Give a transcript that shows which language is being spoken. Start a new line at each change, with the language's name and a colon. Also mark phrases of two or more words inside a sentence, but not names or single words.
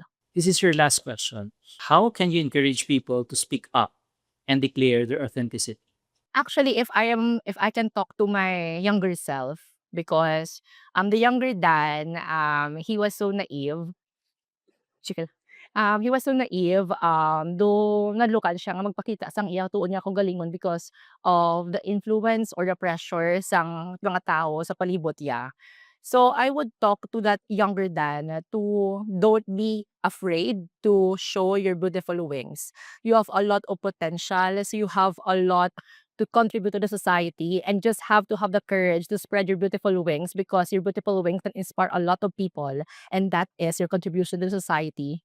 English: This is your last question. How can you encourage people to speak up and declare their authenticity? Actually, if I can talk to my younger self, because the younger Dan, he was so naive.
Hiligaynon: Chika.
English: He was so naive, though
Hiligaynon: nadlukan siya nga magpakita sang iya tuon niya kagalingon
English: because of the influence or the pressure
Hiligaynon: sang mga tao sa palibot niya.
English: So I would talk to that younger Dan to don't be afraid to show your beautiful wings. You have a lot of potential, so you have a lot to contribute to the society, and just have to have the courage to spread your beautiful wings because your beautiful wings can inspire a lot of people, and that is your contribution to society.